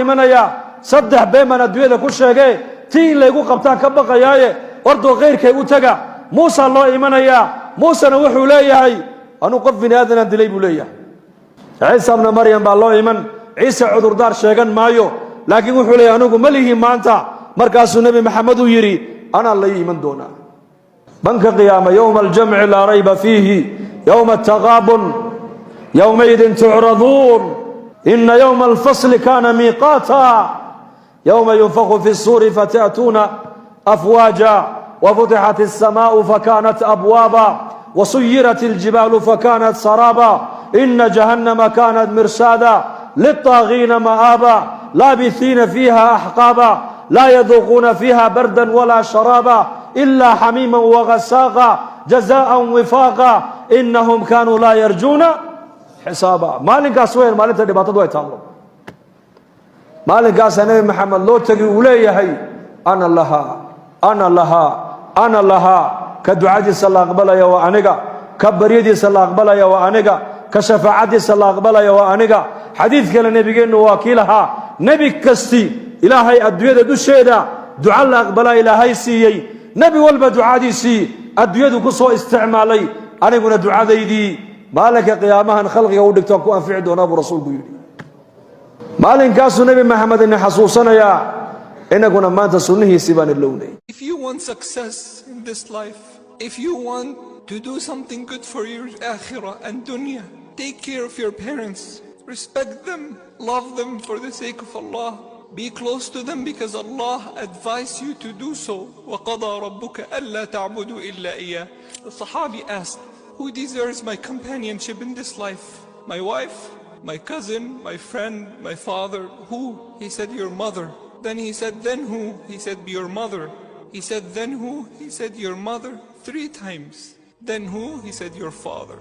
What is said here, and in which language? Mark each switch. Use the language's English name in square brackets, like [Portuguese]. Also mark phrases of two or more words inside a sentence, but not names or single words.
[Somali] imanaya saddex beeman adduunyada ku sheegay tii lagu qabtaan ka baqayaaye ordo qeyrkay u taga muusa loo imanaya muusana wuxuu leeyahay anu qof bini aadan dilay buu leeyahay ciisa ibn maryam baa loo iman ciisa cudurdaar sheegan maayo laakiin wuxuu leeyahay anigu ma lihi maanta markaasuu nabi maxamed uu yiri ana la iman doona banka qiyaama [Arabic] يوم الجمع لا ريب فيه يوم التغابن يومئذ تعرضون إن يوم الفصل كان ميقاتا يوم ينفخ في الصور فتأتون أفواجا وفتحت السماء فكانت أبوابا وسيرت الجبال فكانت سرابا إن جهنم كانت مرصادا للطاغين مآبا لابثين فيها أحقابا لا يذوقون فيها بردا ولا شرابا إلا حميما وغساقا جزاء وفاقا إنهم كانوا لا يرجون حسابا [Somali] maalinkaas weyn maalinta dhibaatadu ay taalo maalinkaas nabi maxamed loo tagi uu leeyahay ana laha ka ducadiisa la aqbalaya waa aniga ka baryadiisa la aqbalaya waa aniga ka shafaacadiisa la aqbalaya waa aniga xadiidka nabigeenu waa kiilaha nabi kasti ilaahay adduunyada dusheeda duca la aqbala ilaahay siiyay nabi walba ducadiisii adduunyadu ku soo isticmaalay aniguna ducadeydii maalinka qiyaamahan khalqiga u dhigtaan ku anfici doona buu rasuulku yiri maalinkaas nabi maxamed in xasuusanaya inaguna maanta sunnihiisa baan ilowday. [English] If you want success in this life, if you want to do something good for your akhirah and dunya, take care of your parents, respect them, love them for the sake of Allah, be close to them because Allah advised you to do so. [Arabic] وَقَضَى رَبُّكَ أَلَّا تَعْبُدُوا إِلَّا إِيَّاهُ. [English] The Sahabi asked, who deserves my companionship in this life? My wife, my cousin, my friend, my father? Who? He said, your mother. Then he said, then who? He said, your mother. He said, then who? He said, your mother. 3 times. Then who? He said, your father.